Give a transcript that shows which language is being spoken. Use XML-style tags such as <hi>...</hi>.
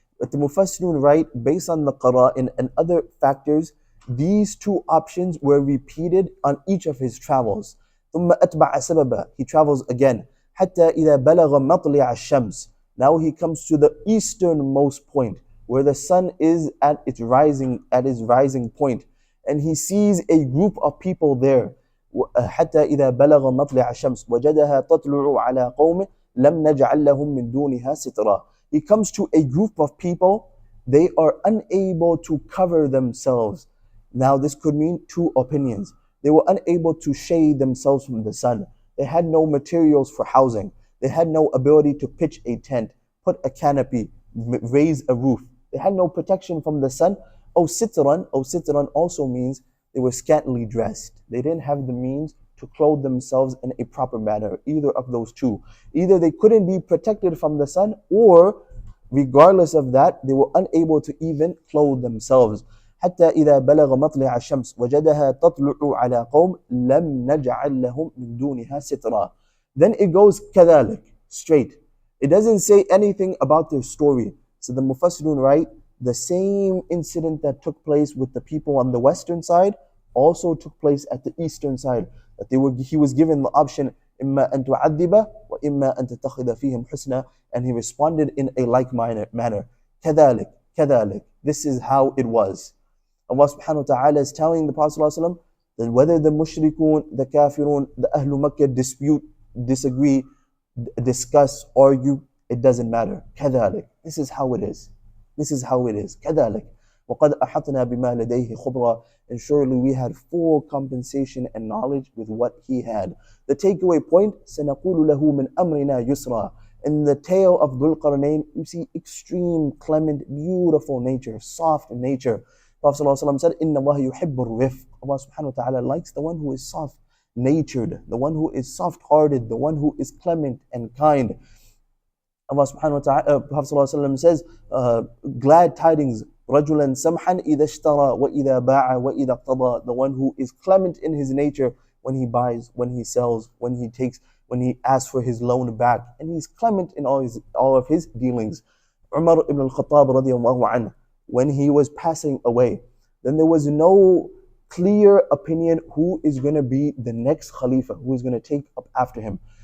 <en>But the Mufassirun write, based on the Qara'in and other factors, these two options were repeated on each of his travels.</en> <ar>ثم أتبع سببا,</ar> <en>he travels again.</en> <ar>حتى إذا بلغ مطلع الشمس,</ar> <en>now he comes to the easternmost point, where the sun is at its rising point, and he sees a group of people there.</en> <ar>حتى إذا بلغ مطلع الشمس وجدها تطلع على قوم لم نجعل لهم من دونها سترا.</ar> <en>He comes to a group of people, they are unable to cover themselves. Now this could mean two opinions. They were unable to shade themselves from the sun. They had no materials for housing. They had no ability to pitch a tent, put a canopy, raise a roof. They had no protection from the sun. Sitran also means they were scantily dressed. They didn't have the means to clothe themselves in a proper manner, either of those two. Either they couldn't be protected from the sun, or regardless of that, they were unable to even clothe themselves.</en> <ar>حتى إذا بلغ مطلع الشمس وجدها تطلع على قوم لم نجعل لهم من دونها سترا.</ar> <en>Then it goes كذلك, straight. It doesn't say anything about their story. So the Mufassirun write, the same incident that took place with the people on the western side also took place at the eastern side. That he was given the option,</en> <ar>إما أن تعذب وإما أن تتخذ فيهم حسنا,</ar> <en>and he responded in a like manner. كذلك. This is how it was. Allah subhanahu wa ta'ala is telling the Prophet ﷺ that whether the mushrikun, the kafirun, the Ahlul Makkah dispute, disagree, discuss, argue, it doesn't matter. كذلك. This is how it is. كذلك.</en> <ar>وقد أحطنا بما لديه خبرا,</ar> <en>and surely we had full compensation and knowledge with what he had. The takeaway point,</en> <ar>سنقول له من أمرنا يسرا.</ar> <en>In the tale of Dhul Qarnayn, you see extreme, clement, beautiful nature, soft nature. Prophet ﷺ said,</en> <ar>إِنَّ اللَّهَ يُحِبُّ الرِّفْقَ.</ar> <en>Allah subhanahu wa ta'ala likes the one who is soft-natured, the one who is soft-hearted, the one who is clement and kind. Allah subhanahu wa ta'ala, Prophet ﷺ says, glad tidings,</en> <ar>رَجُلًا سَمْحًا إِذَا اشْتَرَى وَإِذَا بَاعَ وَإِذَا اقْتَضَى.</ar> <en>The one who is clement in his nature when he buys, when he sells, when he takes, when he asks for his loan back. And he's clement in all of his dealings. Umar ibn al-Khattab radiyallahu anhu, when he was passing away, then there was no clear opinion who is going to be the next Khalifa, who is going to take up after him.</en>